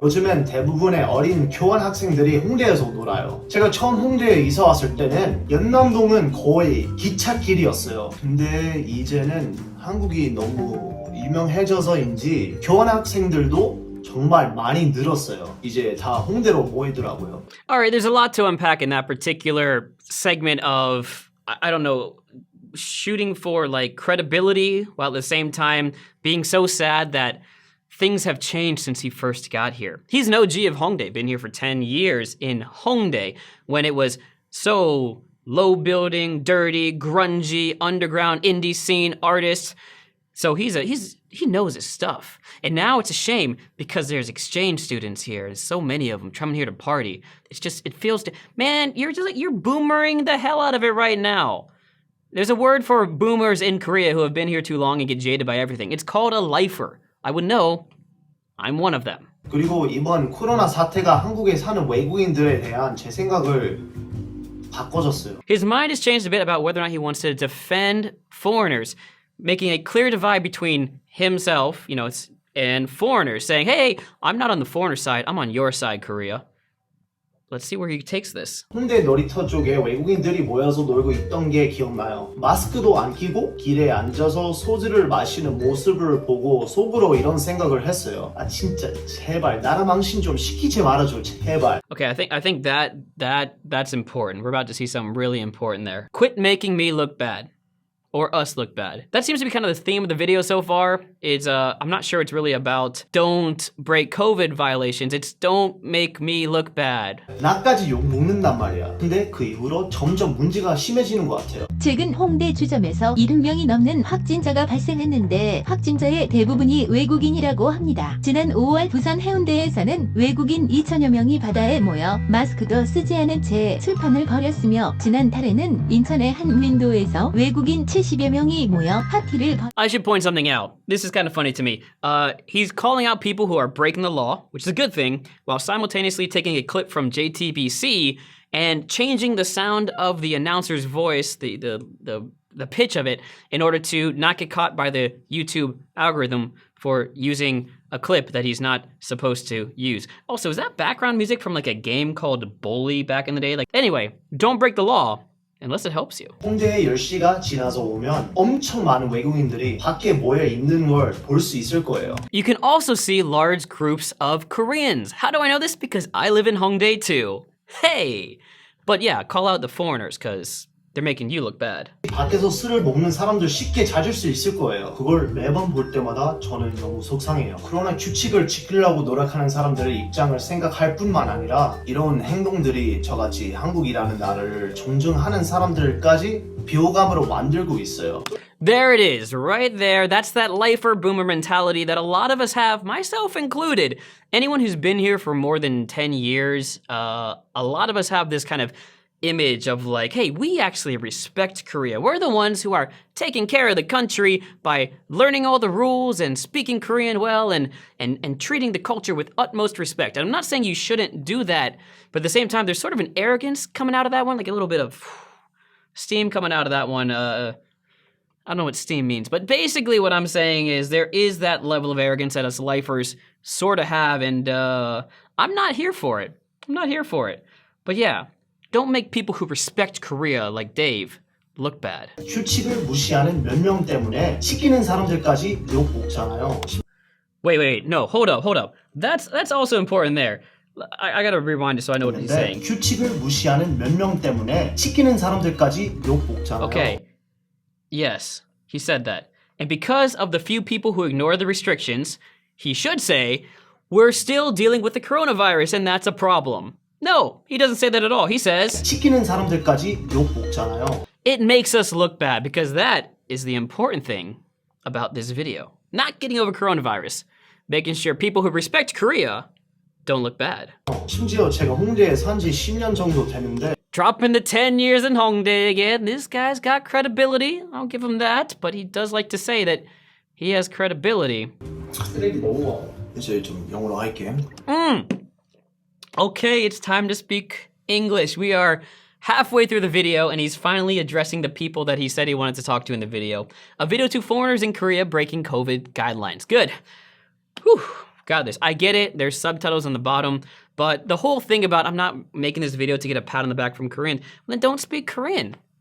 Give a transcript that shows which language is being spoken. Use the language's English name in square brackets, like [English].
[Korean] 요즘엔 대부분의 어린 교환 학생들이 홍대에서 놀아요. 제가 처음 홍대에 이사 왔을 때는 연남동은 거의 기찻길이었어요. 근데 이제는 한국이 너무 유명해져서인지 교환 학생들도 정말 많이 늘었어요. 이제 다 홍대로 모이더라고요. [English] All right, there's a lot to unpack in that particular segment of, I don't know, shooting for like credibility while at the same time being so sad that things have changed since he first got here. He's an OG of Hongdae, been here for 10 years in Hongdae when it was so low building, dirty, grungy, underground indie scene artists. So he knows his stuff. And now it's a shame because there's exchange students here. There's so many of them coming here to party. It feels, man, you're boomering the hell out of it right now. There's a word for boomers in Korea who have been here too long and get jaded by everything. It's called a lifer. I would know. I'm one of them. [Korean] 그리고 이번 코로나 사태가 한국에 사는 외국인들에 대한 제 생각을 바꿔줬어요. [English] His mind has changed a bit about whether or not he wants to defend foreigners, making a clear divide between himself, and foreigners, saying, hey, I'm not on the foreigner side, I'm on your side, Korea. Let's see where he takes this. [Korean] 홍대 놀이터 쪽에 외국인들이 모여서 놀고 있던 게 기억나요. 마스크도 안 끼고 길에 앉아서 소주를 마시는 모습을 보고 속으로 이런 생각을 했어요. 아 진짜 제발 나라 망신 좀 시키지 말아줘 제발. [English] Okay, I think that's important. We're about to see something really important there. Quit making me look bad. or us look bad. That seems to be kind of the theme of the video so far. It's I'm not sure it's really about don't break COVID violations. It's don't make me look bad. [Korean] 나까지 욕 먹는단 말이야. 근데 그 이후로 점점 문제가 심해지는 것 같아요. 최근 홍대 주점에서 70명이 넘는 확진자가 발생했는데 확진자의 대부분이 외국인이라고 합니다. 지난 5월 부산 해운대에서는 외국인 2천여 명이 바다에 모여 마스크도 쓰지 않은 채 술판을 벌였으며 지난 달에는 인천의 한 윈도에서 외국인 70여 명이 모여 파티를 [English] I should point something out. This is kind of funny to me. He's calling out people who are breaking the law, which is a good thing, while simultaneously taking a clip from JTBC and changing the sound of the announcer's voice, the pitch of it, in order to not get caught by the YouTube algorithm for using a clip that he's not supposed to use. Also, is that background music from like a game called Bully back in the day? Like, anyway, don't break the law unless it helps you. [Korean] 홍대에 10시가 지나서 오면 엄청 많은 외국인들이 밖에 모여 있는 걸 볼 수 있을 거예요. [English] You can also see large groups of Koreans. How do I know this? Because I live in Hongdae too. Hey! But yeah, call out the foreigners because they're making you look bad. [Korean] 밖에서 술을 먹는 사람들 쉽게 찾을 수 있을 거예요. 그걸 매번 볼 때마다 저는 너무 속상해요. 그러나 규칙을 지키려고 노력하는 사람들의 입장을 생각할 뿐만 아니라 이런 행동들이 저같이 한국이라는 나라를 존중하는 사람들까지 비호감으로 만들고 있어요. [English] There it is, right there. That's that lifer boomer mentality that a lot of us have, myself included. Anyone who's been here for more than 10 years, a lot of us have this kind of image of like, hey, we actually respect Korea. We're the ones who are taking care of the country by learning all the rules and speaking Korean well and treating the culture with utmost respect. And I'm not saying you shouldn't do that, but at the same time, there's sort of an arrogance coming out of that one, like a little bit of steam coming out of that one. I don't know what steam means, but basically what I'm saying is there is that level of arrogance that us lifers sort of have, and I'm not here for it. I'm not here for it. But yeah, don't make people who respect Korea, like Dave, look bad. [Korean] 규칙을 무시하는 몇 명 때문에 시키는 사람들까지 욕 먹잖아요. [English] Wait, no, hold up. That's also important there. I gotta rewind it so I know what he's saying. [Korean] 규칙을 무시하는 몇 명 때문에 시키는 사람들까지 욕 먹잖아요. [English] Okay. Yes, he said that. And because of the few people who ignore the restrictions, he should say, we're still dealing with the coronavirus and that's a problem. No, he doesn't say that at all. He says, [Korean] 시키는 사람들까지 욕 먹잖아요. [English] it makes us look bad because that is the important thing about this video. Not getting over coronavirus. Making sure people who respect Korea don't look bad. [Korean] 심지어 제가 홍대에 산 지 10년 정도 됐는데 [English] Dropping the 10 years in Hongdae again. This guy's got credibility. I'll give him that. But he does like to say that he has credibility. [Korean] 쓰레기 너무 이제 좀 영어로 할게. [English] Okay, it's time to speak English. We are halfway through the video and he's finally addressing the people that he said he wanted to talk to in the video. A video to foreigners in Korea breaking COVID guidelines. Good. Whew. Got this. I get it. There's subtitles on the bottom. But the whole thing about I'm not making this video to get a pat on the back from Korean, then don't speak Korean.